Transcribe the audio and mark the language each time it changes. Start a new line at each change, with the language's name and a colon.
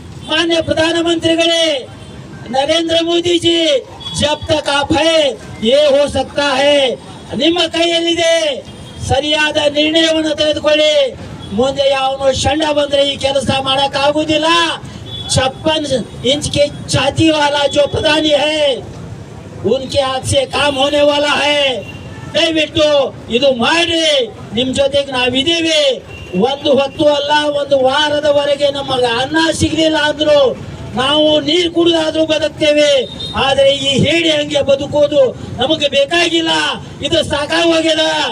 Kannada: ಮಾನ್ಯ ಪ್ರಧಾನಮಂತ್ರಿಗಳೇ, ನರೇಂದ್ರ ಮೋದಿ ಜಿ,
Hindi: ಜಬ್ ತಕ್ app high ಯೇ ಹೋ ಸಕ್ತಾ ಹೈ,
Kannada: ನಿಮ್ಮ ಕೈಯಲ್ಲಿದೆ, ಸರಿಯಾದ ನಿರ್ಣಯವನ್ನು ತೆಗೆದುಕೊಳ್ಳಿ. ಮುಂದೆ ಯಾವನು ಷಂಡ ಬಂದ್ರೆ ಈ ಕೆಲಸ ಮಾಡಕ್ ಆಗುದಿಲ್ಲ.
Hindi: 56 इंच के छाती वाला जो प्रधानी है, उनके हाथ से काम होने वाला है.
Kannada: ದಯವಿಟ್ಟು ಇದು ಮಾಡಿ. ನಿಮ್ ಜೊತೆಗೆ ನಾವಿದ್ದೀವಿ. ಒಂದು ಹೊತ್ತು ಅಲ್ಲ, ಒಂದು ವಾರದವರೆಗೆ ನಮಗೆ ಅನ್ನ ಸಿಗಲಿಲ್ಲ ಅಂದ್ರು ನಾವು ನೀರು ಕುಡಿದಾದ್ರೂ ಬದುಕ್ತೇವೆ. ಆದ್ರೆ ಈ ಹೇಳಿ ಹಂಗೆ ಬದುಕೋದು ನಮಗೆ ಬೇಕಾಗಿಲ್ಲ. ಇದು ಸಾಕಾಗೋಗ್ಯದ.